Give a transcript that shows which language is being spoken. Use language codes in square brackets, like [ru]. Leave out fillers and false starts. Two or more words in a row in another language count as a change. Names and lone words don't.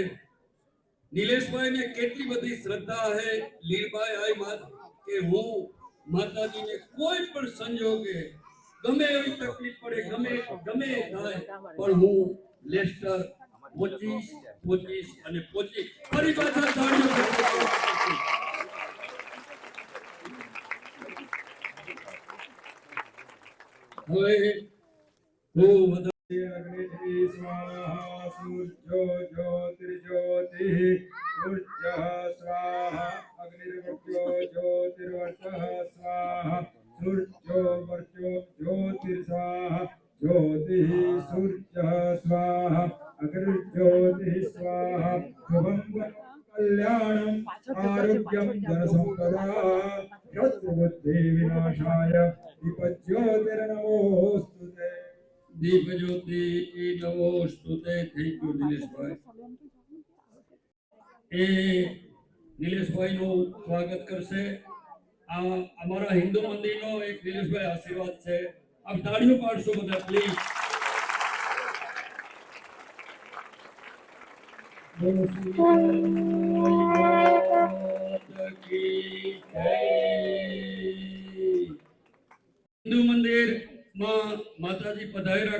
[gu] નિલેશભાઈ ને કેટલી બધી શ્રદ્ધા હે લીરભાઈ આઈ કે હું માતાજીને કોઈ પણ સંજોગે ગમે એવી તકલીફ પડે, ગમે થાય પણ હું લેસ્ટર પહોંચીશ અને પહોંચી ફરી પાછા તાળીઓ હવે હું [sa] अग्निः स्वाहा सूर्यो ज्योतिर्ज्योतिः सूर्यः स्वाहा अग्निर्वर्चो ज्योतिर्वर्चः स्वाहा सूर्यो वर्चो ज्योतिर्स्वाहा ज्योतिः सूर्यः स्वाहा अग्निर्ज्योतिः स्वाहा शुभं कल्याणम् आरोग्यं धनसम्पदा शत्रुबुद्धिविनाशाय दीपज्योतिर्नमोऽस्तुते દીપ જ્યોતિ નવો સ્તુતે. [en] thank you [gu] નિલેશભાઈ. એ નિલેશભાઈ નું સ્વાગત કરશે. આ અમારા હિન્દુ મંદિરનો એક નિલેશભાઈ આશીર્વાદ છે. આપ તાળીઓ પાડશો બધા પ્લીઝ. હિન્દુ મંદિર માં માતાજી પધાર્યા.